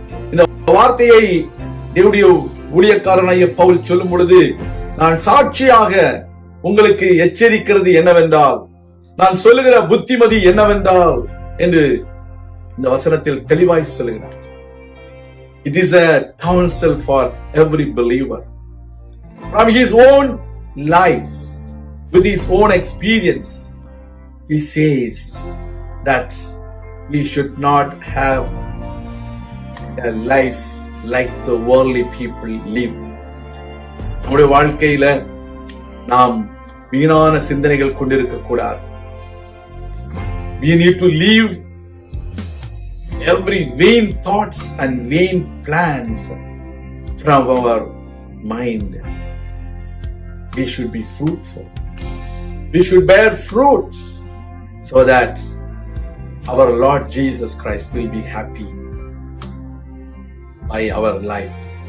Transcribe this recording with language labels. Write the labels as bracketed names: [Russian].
[Tamil] இந்த வார்த்தையை தேவனுடைய ஊழியக்காரனாகிய பவுல் சொல்லும் பொழுது, நான் சாட்சியாக உங்களுக்கு எச்சரிக்கிறது என்னவென்றால், நான் சொல்லுகிற புத்திமதி என்னவென்றால் என்று இந்த வசனத்தில் தெளிவாய் சொல்லுகிறார். [English] It is a counsel for every believer. From his own life, with his own experience, he says that we should not have a life like the worldly people live. [Tamil] நம்முடைய வாழ்க்கையில நாம் வீணான சிந்தனைகள் கொண்டிருக்க கூடாது. [English] We need to leave every vain thoughts and vain plans from our mind. We should be fruitful. We should bear fruit so that our Lord Jesus Christ will be happy by our life.